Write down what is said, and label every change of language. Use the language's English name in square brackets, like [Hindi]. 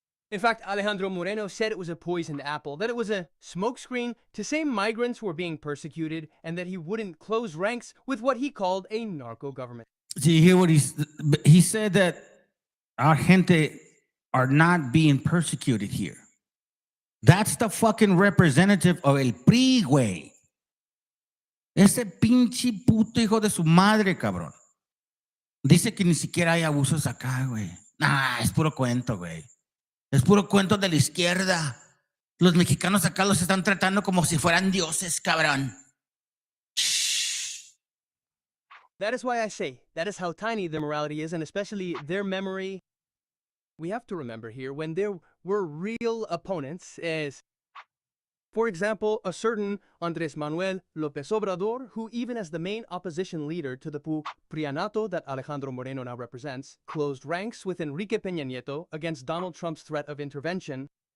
[English] In fact, Alejandro Moreno said it was a poisoned apple, that it was a smokescreen to say migrants were being persecuted, and that he wouldn't close ranks with what he called a narco government. Do you hear what he said? That our gente are not being persecuted here. That's the fucking representative of el PRI, güey. [Spanish] Ese pinche puto hijo de su madre, cabrón. Dice que ni siquiera hay abusos acá, güey. Nah, es puro cuento, güey. Es puro cuento de la izquierda. Los mexicanos acá los están tratando como si fueran dioses, cabrón. [English] That is why I say, that is how tiny their morality is, and especially their memory. We have to remember here, when there were real opponents, as, for example, a certain Andrés Manuel López Obrador, who even as the main opposition leader to the PRIANato that Alejandro Moreno now represents, closed ranks with Enrique Peña Nieto against Donald Trump's threat of intervention.